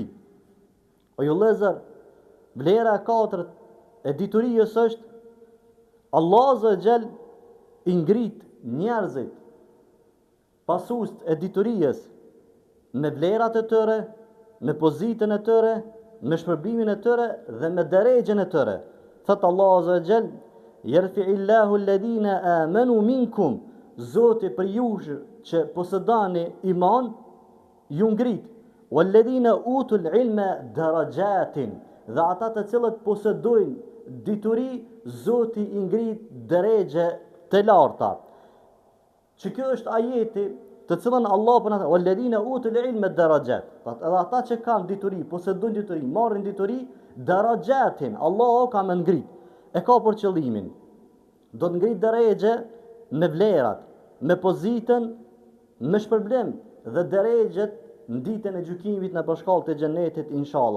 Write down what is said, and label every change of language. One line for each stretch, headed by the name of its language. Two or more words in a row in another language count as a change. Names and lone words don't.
Albanian: O ju vëllezër, vlera e katërt e diturisë është Allah
Arabic: عز وجل
Albanian: i ngrit njerëzit pasues e diturisë me vlerat e tyre, me pozitën e tyre, me shpërbimin e tyre dhe me derejën e tyre. Thot Allah
Arabic: عز وجل: "يرفع الله الذين آمنوا منكم."
Albanian: Zoti për ju që posedani iman, ju ngrit.
Arabic: "والذين أوتوا العلم درجات."
Albanian: Dhe ata të cilët posedojnë dituri, Zoti i ngrit drejgje të larta. Që kjo është ajeti të cilën Allah për në
Arabic: "والذين أوتوا العلم درجات."
Albanian: Edhe ata që kanë dituri, posedojnë dituri, marrin dituri, darajatin, Allah ka më ngrit. E ka për qëllimin. Do të ngrit drejgje me vlerat, me pozitën, me shpërblim dhe drejgjet në ditën e gjykimit në bashkallët e xhenetit inshallah.